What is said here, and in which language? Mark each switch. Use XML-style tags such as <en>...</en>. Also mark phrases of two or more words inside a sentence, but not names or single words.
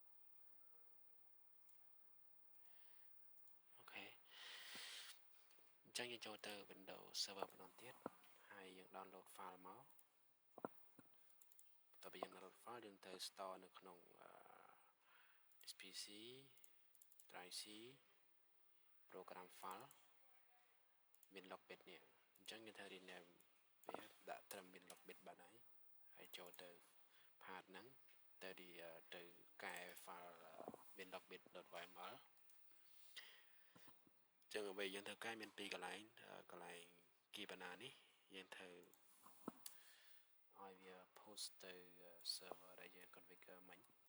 <km>អូខេអញ្ចឹចឹងយើងចូលទៅ Windows Server ម្ដងទៀតហើយយើង</km> <en>download file</en> <km>មក តទៅយើង</km> <en>download file</en> <km>យើងទៅ store នៅក្នុង</km> <en>this PC drive C program file</en> <km>មាន logbit នេះអញ្ចឹងយើងត្រូវ rename វាដាក់ត្រឹមមាន logbit បានហើយចូលទៅ path ហ្នឹងទៅកែ file មាន logbit.yml ចឹងអ្វីយើងត្រូវកែមាន2កន្លែងគីបណ្ណានេះយើងត្រូវឲ្យវា post ទៅ server ដែលយើង configure មិញ</km>